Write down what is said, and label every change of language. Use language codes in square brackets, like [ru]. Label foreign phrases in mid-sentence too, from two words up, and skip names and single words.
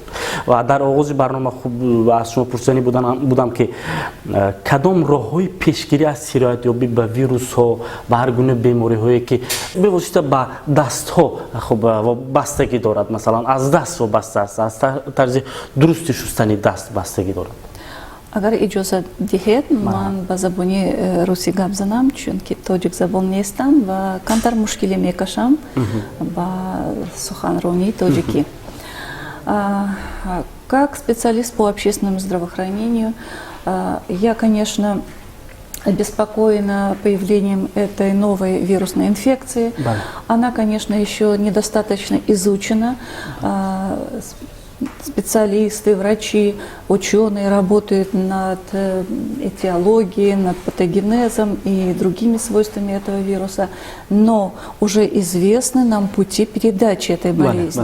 [tg] ва дар оғози барнома аз шумо пурсиданӣ будам ки кадом роҳҳои пешгирӣ аз сироятёбӣ ба вирусҳо, ба ҳар гуна бемориҳое ки бевосита ба дастҳо вобастагӣ дорад, масалан аз даст вобаста аст, аз тарзи дурусти шустани даст бастагӣ дорад. Агар иҷозат диҳед, ман ба забони русӣ гап занам, чунки тоҷик забон нестам ва камтар мушкилӣ мекашам ба суханронии тоҷикӣ. [ru] Как специалист по общественному здравоохранению, я, конечно, обеспокоена появлением этой новой вирусной инфекции. Да. Она, конечно, еще недостаточно изучена. Специалисты, врачи, ученые работают над этиологией, над патогенезом и другими свойствами этого вируса, но уже известны нам пути передачи этой болезни.